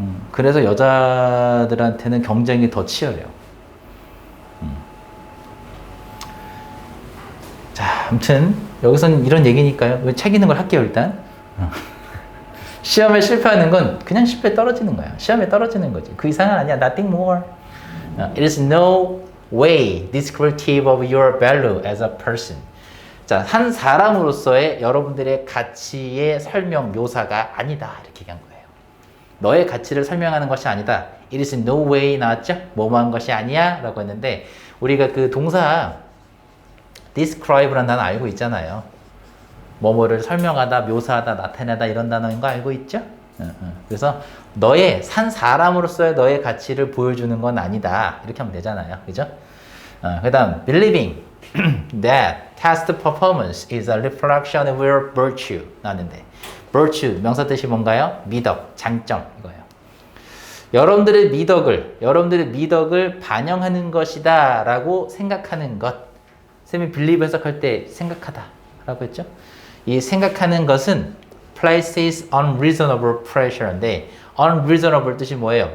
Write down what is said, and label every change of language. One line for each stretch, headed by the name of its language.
Korean: 그래서 여자들한테는 경쟁이 더 치열해요. 자, 아무튼 여기서는 이런 얘기니까요. 책 있는 걸 할게요, 일단. 시험에 실패하는 건 그냥 실패 떨어지는 거야. 시험에 떨어지는 거지. 그 이상은 아니야.
English: Nothing more. It is no way descriptive of your value as a person.
Korean: 자, 한 사람으로서의 여러분들의 가치의 설명, 묘사가 아니다. 이렇게 얘기한 거예요. 너의 가치를 설명하는 것이 아니다.
English: It is no way
Korean: 나왔죠? 뭐뭐한 것이 아니야? 라고 했는데 우리가 그 동사 describe라는 단어 알고 있잖아요. 뭐뭐를 설명하다, 묘사하다, 나타내다 이런 단어인 거 알고 있죠? 그래서 너의 산 사람으로서의 너의 가치를 보여주는 건 아니다. 이렇게 하면 되잖아요. 그죠? 그 다음
English: believing that test performance is a reflection of your virtue
Korean: 나왔는데
English: virtue
Korean: 명사 뜻이 뭔가요? 미덕, 장점 이거예요. 여러분들의 미덕을 반영하는 것이다 라고 생각하는 것. 쌤이 believe 해석할 때 생각하다 라고 했죠? 이 생각하는 것은
English: places unreasonable pressure
Korean: 인데 unreasonable 뜻이 뭐예요?